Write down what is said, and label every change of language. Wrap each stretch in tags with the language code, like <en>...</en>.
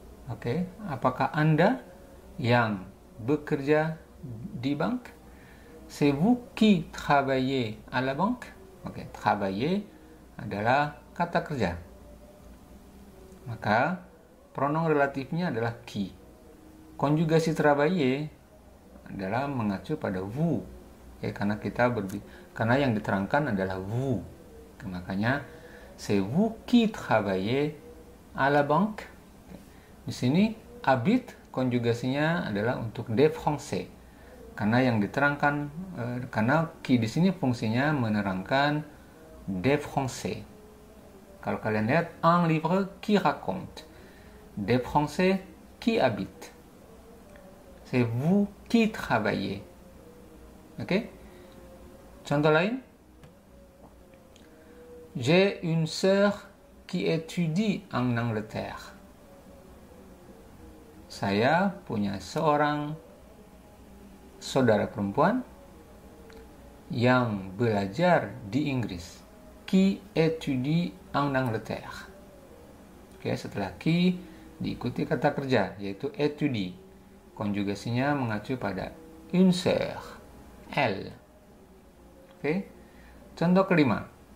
<id>Oke, apakah Anda yang bekerja di bank?</id> <fr>C'est vous qui travaillez à la banque?</fr> <id>Oke, travailler adalah kata kerja. Maka pronom relatifnya adalah qui. Konjugasi travailler adalah mengacu pada vous. Ya, karena yang diterangkan adalah vous. Makanya</id> <fr>c'est vous qui travaillez à la banque.</fr> <id>Di sini habite konjugasinya adalah untuk des Français. Karena yang diterangkan karena qui di sini fungsinya menerangkan des Français. Kalau kalian lihat</id> <fr>un livre qui raconte des Français qui habitent. C'est vous qui travaillez. Oke?</fr> <id>Contoh lain.</id> <fr>J'ai une sœur qui étudie en Angleterre.</fr> <id>Saya punya seorang saudara perempuan yang belajar di Inggris.</id> <fr>Qui étudie en Angleterre.</fr> <id>Oke, setelah qui diikuti kata kerja, yaitu étudie. Konjugasinya mengacu pada une sœur, elle. Oke. Contoh kelima.</id>